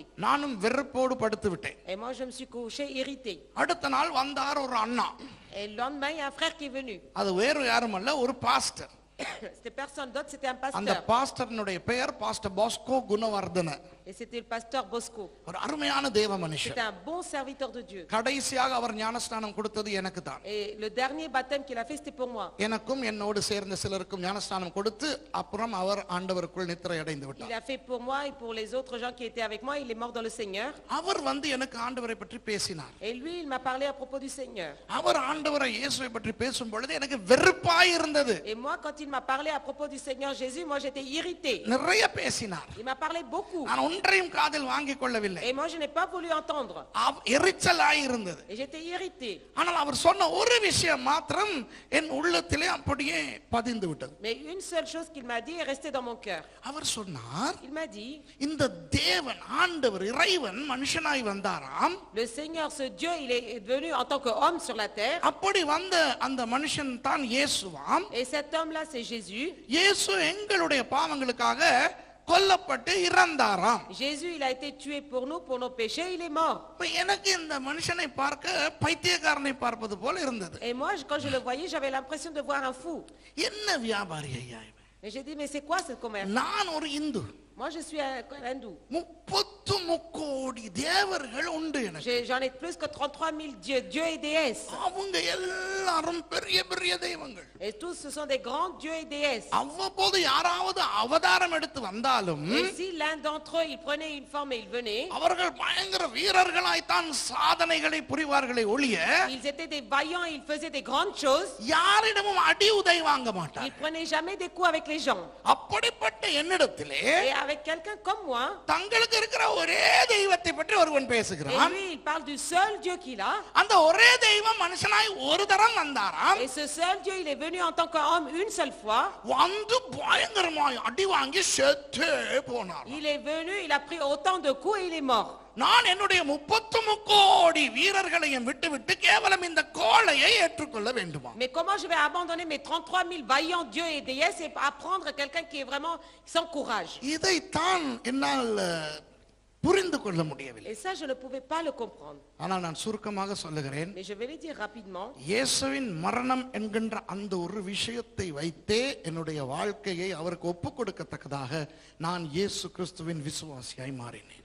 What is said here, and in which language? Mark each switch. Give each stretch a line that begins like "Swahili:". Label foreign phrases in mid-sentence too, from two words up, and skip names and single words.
Tamil: நானும் வெறுப்போடு படுத்து விட்டேன்.
French: Et moi, je me suis couchée irritée.
Tamil: அடுத்த நாள் வந்தார் ஒரு அண்ணா.
French: Et le lendemain, il y a un frère qui est venu.
Tamil: அது வேறு யாரும் அல்ல, ஒரு பாஸ்டர்.
French: C'était personne d'autre, c'était un
Tamil: அந்த
French: pasteur.
Tamil: பாஸ்டர்னுடைய பெயர் பாஸ்டர் பாஸ்கோ குணவர்தன.
French: Et c'était le pasteur Bosco.
Tamil: ஒரு அருமையான தேவ மனுஷன்.
French: C'était un bon serviteur de Dieu.
Tamil: கடைசியாக அவர் ஞானஸ்நானம் கொடுத்தது எனக்கு தான்.
French: Et le dernier baptême qu'il a fait, c'était pour moi.
Tamil: எனக்கும் என்னோடு சேர்ந்த சிலருக்கும் ஞானஸ்நானம் கொடுத்து அப்புறம் அவர் ஆண்டவருக்குள் நித்திரை அடைந்து
French: Il
Tamil: விட்டார்.
French: a fait pour moi et pour les autres gens qui étaient avec moi. Il est mort dans le Seigneur.
Tamil: அவர் வந்து எனக்கு ஆண்டவரை பற்றி பேசினார்.
French: Et lui, il m'a parlé à propos du Seigneur.
Tamil: அவர் ஆண்டவரை இயேசுவை பற்றி பேசும் பொழுது எனக்கு வெறுப்பாய் இருந்தது.
French: Et moi, quand il m'a parlé à propos du Seigneur Jésus, moi j'étais irritée.
Tamil: நிறைய பேசினார்.
French: Il m'a parlé beaucoup.
Tamil: நான் ஒன்றையும் காதில் வாங்கிக் கொள்ளவில்லை.
French: Et moi, je n'ai pas voulu entendre.
Tamil: எரிச்சலாய் இருந்தது.
French: Et j'étais irritée.
Tamil: ஆனால் அவர் சொன்ன ஒரு விஷயம் மாத்திரம் என் உள்ளத்திலே அப்படியே பதிந்து விட்டது.
French: Mais une seule chose qu'il m'a dit est restée dans mon cœur.
Tamil: அவர் சொன்னார்,
French: Il m'a dit,
Tamil: இந்த தேவன் ஆண்டவர் இறைவன் மனுஷனாய் வந்தாராம்.
French: le Seigneur, ce Dieu, il est venu en tant qu'homme sur la terre.
Tamil: அப்படி வந்த அந்த மனுஷன் தான் இயேசுவாம்.
French: Et cet homme-là, c'est Jésus.
Tamil: இயேசு எங்களுடைய பாவங்களுக்காக கொல்லப்பட்டு இறந்தாராம்.
French: Jésus, il a été tué pour nous, pour nos péchés, il est mort.
Tamil: இப்ப எனக்கு இந்த மனுஷனை பார்க்க பைத்தியக்காரனை பார்ப்பது போல இருந்தது.
French: Et moi, quand je le voyais, j'avais l'impression de voir un fou.
Tamil: என்ன வியாபாரி ஐயா இவன்?
French: Et j'ai dit, mais c'est quoi ce commerce?
Tamil: நான் ஒரு இந்து.
French: Moi, je suis un hindou.
Tamil: 33 கோடி தேவர்கள் உண்டு எனக்கு.
French: J'en ai plus que 33 000 dieux et déesses.
Tamil: அவங்க எல்லாரும் பெரிய பெரிய தெய்வங்கள்.
French: Et tous, ce sont des grands dieux et déesses.
Tamil: அவ்வப்போது யாராவது அவதாரம் எடுத்து வந்தாலும்
French: Et si l'un d'entre eux, il prenait une forme et il venait,
Tamil: அவர்கள் பயங்கர வீரர்களாய்த்தான் சாதனைகளை புரிவார்களே ஒழிய
French: ils étaient des vaillants et ils faisaient des grandes choses.
Tamil: யாரிடமும் அடி உதை வாங்க
French: Ils
Tamil: மாட்டார்.
French: prenaient jamais des coups avec les gens.
Tamil: அப்படிப்பட்ட என்னிடத்திலே
French: Et avec quelqu'un comme moi,
Tamil: தங்களுக்கு இருக்கிற ஒரே தெய்வத்தை பற்றி ஒருவன்
French: et
Tamil: பேசுகிறான்.
French: lui, il parle du seul Dieu qu'il a.
Tamil: அந்த ஒரே தெய்வம் மனுஷனாய் ஒரு தரம் வந்தாராம்.
French: Et ce seul Dieu, il est venu en tant qu'homme une seule fois.
Tamil: வந்து பயங்கரமாய் அடி வாங்கி செத்து போனார்.
French: Il est venu, il a pris autant de coups et il est mort.
Tamil: நான் என்னுடைய 33 கோடி வீரர்களையும் விட்டுவிட்டு கேவலம் இந்த கோழையை ஏற்றுக்கொள்ள வேண்டுமா?
French: Mais comment je vais abandonner mes 33 000 vaillants dieux et déesses et apprendre quelqu'un qui est vraiment sans courage?
Tamil: இதைத்தான் என்னால் புரிந்து கொள்ள முடியவில்லை.
French: Et ça, je ne pouvais pas le comprendre.
Tamil: ஆனால் நான் சுருக்கமாக சொல்லுகிறேன்.
French: Mais je vais le dire rapidement.
Tamil: இயேசுவின் மரணம் என்கின்ற அந்த ஒரு விஷயத்தை வைத்தே என்னுடைய வாழ்க்கையை அவருக்கு ஒப்புக் கொடுக்கத்தக்கதாக நான் இயேசு கிறிஸ்துவின் விசுவாசியாய் மாறினேன்.